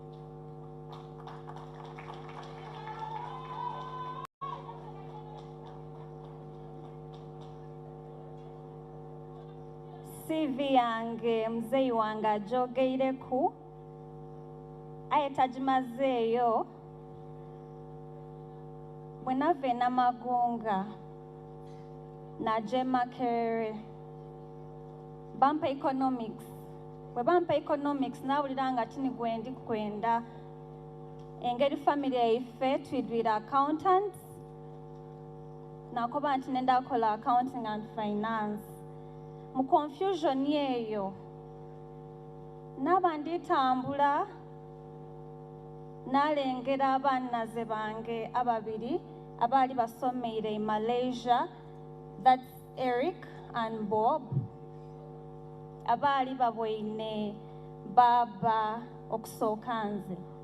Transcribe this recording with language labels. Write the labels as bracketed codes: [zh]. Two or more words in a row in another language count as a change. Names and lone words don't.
[xog] CV yange muzeyi wange agyogeire aye tagimazeeyo bwe nava e Namagunga naja e Makerere bampa economics. Bwe bampa economics nawulira nga tini gwe ndi kwenda engeri family yaife twidwire accountants nakoba nti nenda kukola [en] accounting and finance. [xog] Mu confusion eyo naba nditambula nalengera abannaze bange ababiri abaali basomeire [en] in Malaysia, that's Eric and Bob, [xog] abaali babwoine baba okusooka nze.